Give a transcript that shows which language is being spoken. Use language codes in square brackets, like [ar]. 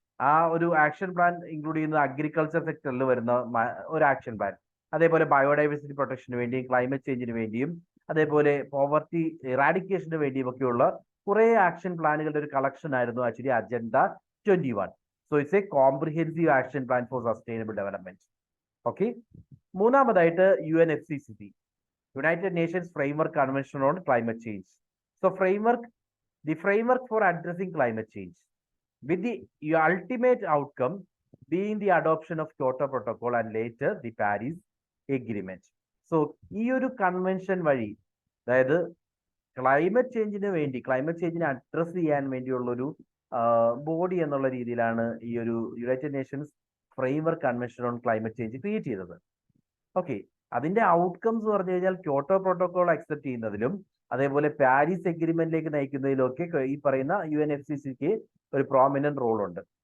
[ml] ആ ഒരു action plan include ചെയ്യുന്ന അഗ്രികൾച്ചർ സെക്ടറിൽ വരുന്ന ഒരു ആക്ഷൻ പ്ലാൻ, അതേപോലെ ബയോഡൈവേഴ്സിറ്റി പ്രൊട്ടക്ഷന് വേണ്ടിയും ക്ലൈമറ്റ് ചേഞ്ചിന് വേണ്ടിയും അതേപോലെ പോവർട്ടി ഇറാഡിക്കേഷന് വേണ്ടിയും ഒക്കെയുള്ള കുറെ ആക്ഷൻ പ്ലാനുകളുടെ ഒരു കളക്ഷൻ ആയിരുന്നു actually agenda 21. [en] So it's a comprehensive action plan for sustainable development. Okay. [ml] മൂന്നാമതായിട്ട് UNFCCC, United Nations framework convention on climate change. [en] So the framework for addressing climate change, with the ultimate outcome being the adoption of Kyoto Protocol and later the Paris Agreement. [ml] So ഈ ഒരു convention വഴി, അതായത് climate ചേഞ്ചിനെ address ചെയ്യാൻ വേണ്ടിയുള്ള ഒരു body എന്നുള്ള രീതിയിലാണ് ഈ ഒരു United Nations framework convention on climate change create ചെയ്തത്. ഓക്കെ. അതിന്റെ ഔട്ട്കംസ് പറഞ്ഞു കഴിഞ്ഞാൽ ക്യോട്ടോ പ്രോട്ടോകോൾ അക്സെപ്റ്റ് ചെയ്യുന്നതിലും അതേപോലെ പാരീസ് എഗ്രിമെന്റിലേക്ക് നയിക്കുന്നതിലൊക്കെ ഈ പറയുന്ന UNFCCക്ക് ഒരു പ്രോമിനന്റ് റോൾ ഉണ്ട്.